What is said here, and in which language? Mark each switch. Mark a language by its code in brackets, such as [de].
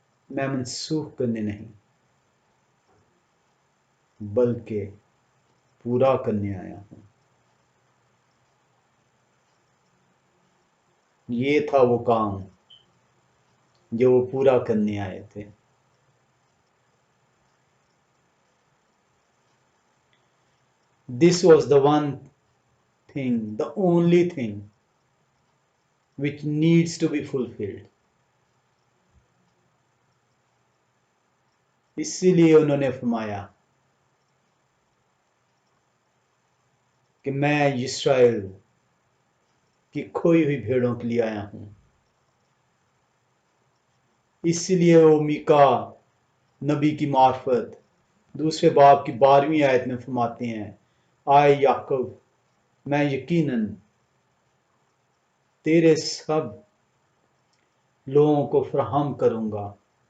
[hi] मैं मनसूख करने नहीं बल्कि पूरा करने आया हूं। ये था वो काम जो वो पूरा करने आए थे। [en] This was the one thing, the only thing which needs to be fulfilled. [hi] इसीलिए उन्होंने फरमाया कि मैं इस्राएल की खोई हुई भेड़ों के लिए आया हूं। इसलिए वो मीका नबी की मार्फत दूसरे बाब की 12वीं आयत में फरमाते हैं, आए याकूब, मैं यकीनन तेरे सब लोगों को फराहम करूंगा।